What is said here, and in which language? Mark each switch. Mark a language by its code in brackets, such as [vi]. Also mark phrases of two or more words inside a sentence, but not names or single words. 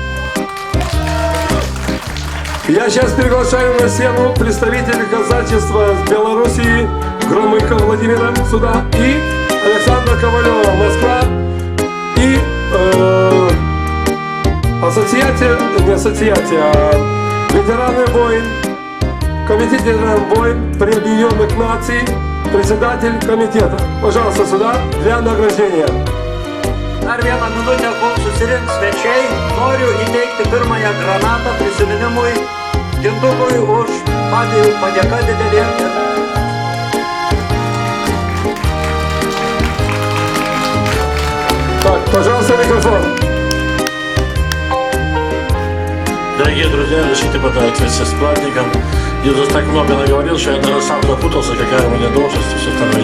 [ru] Я сейчас приглашаю на сцену представителей казачества с Белоруссии Громыка Владимира сюда и Александра Ковалева, Москва, и ветераны войн, комитет ветеранов войн при Объединенных Наций, председатель комитета. Пожалуйста, сюда для награждения. [lt] Dar vieną minutę, kol susirinks svečiai, noriu įteikti pirmąją granatą prisiminimui Gintukui už padėką didelė. [ru] Так, пожалуйста, микрофон. Дорогие друзья, решите поздравить с праздником. Я тут так много наговорил, что я даже сам запутался, какая у меня должность и все остальное.